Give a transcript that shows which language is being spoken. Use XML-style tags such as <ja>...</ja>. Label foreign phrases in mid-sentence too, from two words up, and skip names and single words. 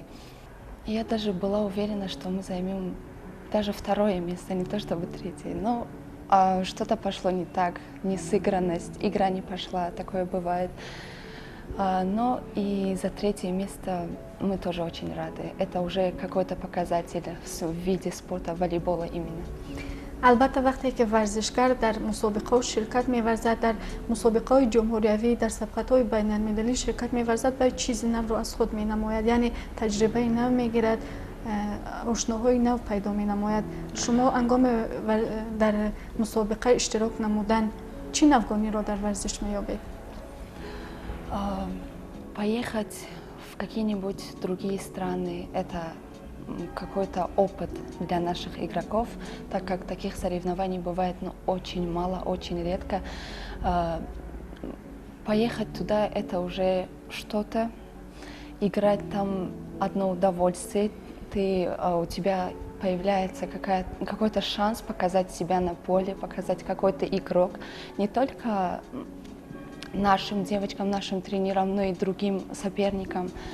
<ru>Я даже была уверена, что мы займем даже второе место, не то чтобы третье. Но что-то пошло не так, несыгранность, игра не пошла, такое бывает. Но и за третье место мы тоже очень рады. Это уже какой-то показатель в виде спорта, волейбола именно.</ru> <tg>البته وقتی که ورزشکار در مسابقه شرکت می‌ورزد، در مسابقه‌های جمهوریوی، در سبقت‌های بین‌المللی شرکت می‌ورزد، باید چیزی نو رو از خود می‌نماید، یعنی تجربه نو می‌گیرد، آشناهای نو پیدا می‌نماید. شما هنگام در مسابقه اشتراک نمودن چی نوگانی را در ورزش می‌یابید؟</tg> <ru>Поехать в какие-нибудь другие страны – это какой-то опыт для наших игроков, так как таких соревнований бывает очень мало, очень редко. Поехать туда – это уже что-то, играть там одно удовольствие, у тебя появляется какой-то шанс показать себя на поле, показать какой-то игрок, не только нашим девочкам, нашим тренерам, но и другим соперникам.</ru>